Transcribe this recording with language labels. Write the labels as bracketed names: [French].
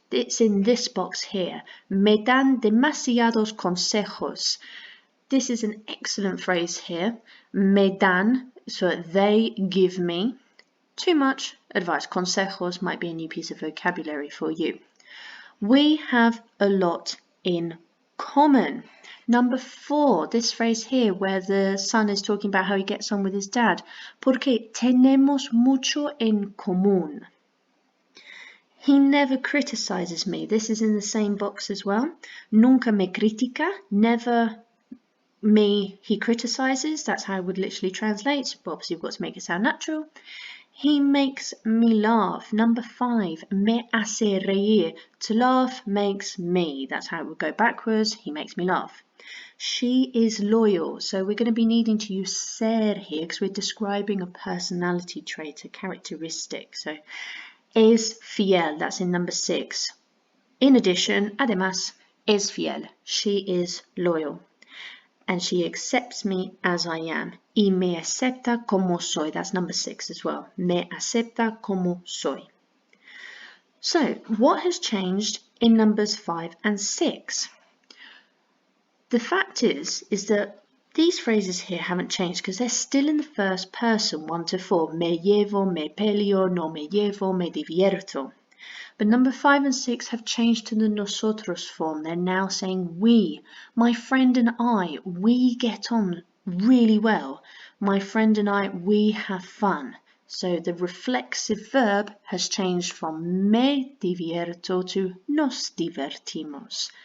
[English] It's in this box here. [Spanish] Me dan demasiados consejos. [English] This is an excellent phrase here. Me dan, so they give me too much advice. Consejos might be a new piece of vocabulary for you. We have a lot in common. Number 4, this phrase here where the son is talking about how he gets on with his dad. [Spanish] Porque tenemos mucho en común. [English] He never criticizes me. This is in the same box as well. [Spanish] Nunca me critica. [English] Never me he criticizes. That's how I would literally translate. But obviously, you've got to make it sound natural. He makes me laugh. Number 5, [Spanish] me hace reír. [English] To laugh makes me. That's how it would go backwards. He makes me laugh. She is loyal. So we're going to be needing to use ser here because we're describing a personality trait, a characteristic. So es fiel. That's in number 6. In addition, además, es fiel. She is loyal. And she accepts me as I am. [Spanish] Y me acepta como soy. [English] That's number 6 as well. [Spanish] Me acepta como soy. [English] So, what has changed in numbers 5 and 6? The fact is that these phrases here haven't changed because they're still in the first person, 1 to 4. [Spanish] Me llevo, me peleo, no me llevo, me divierto. [English] But number 5 and 6 have changed to the nosotros form. They're now saying we. My friend and I, we get on really well. My friend and I, we have fun. So the reflexive verb has changed from me divierto to nos divertimos.